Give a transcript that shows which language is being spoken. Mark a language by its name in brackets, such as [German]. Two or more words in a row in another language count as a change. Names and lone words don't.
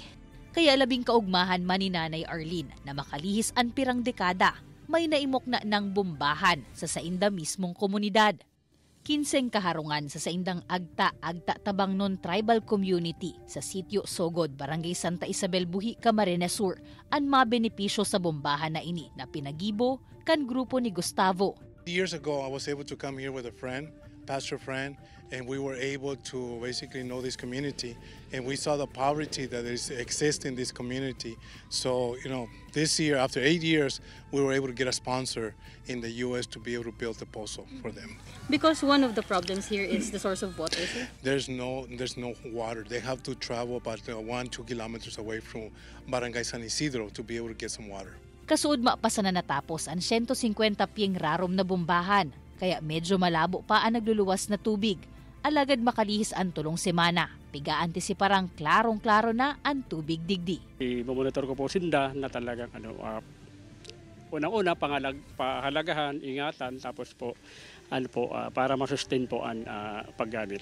[Bikol] Kaya labing kaugmahan man ni Nanay Arlene na makalihis ang pirang dekada, may naimok na ng bombahan sa sainda mismong komunidad. 15 kaharungan sa saindang agta tabang [English] non-tribal community [Bikol] sa sitio Sogod, Barangay Santa Isabel, Buhi, Camarines Sur, ang mabenepisyo sa bombahan na ini na pinagibo kan grupo ni Gustavo. [English] Years ago, I was able to come here with a friend, pastor friend, and we were able to basically know this community, and we saw the poverty that exists in this community. So, this year, after 8 years, we were able to get a sponsor in the U.S. to be able to build the pozo for them. Because one of the problems here is the source of water, sir? There's no water. They have to travel about 1-2 kilometers away from Barangay San Isidro to be able to get some water. [Bikol] Kasuod mapasa na natapos ang 150 piyeng rarom na bombahan, kaya medyo malabo pa ang nagluluwas na tubig. Alagad makalihis ang tulong semana. Piga-antisiparang klarong-klaro na ang tubig digdi. [Filipino] I-monitor ko po sinda na talagang unang-una pahalagahan, ingatan, tapos po para masustain po ang paggamit.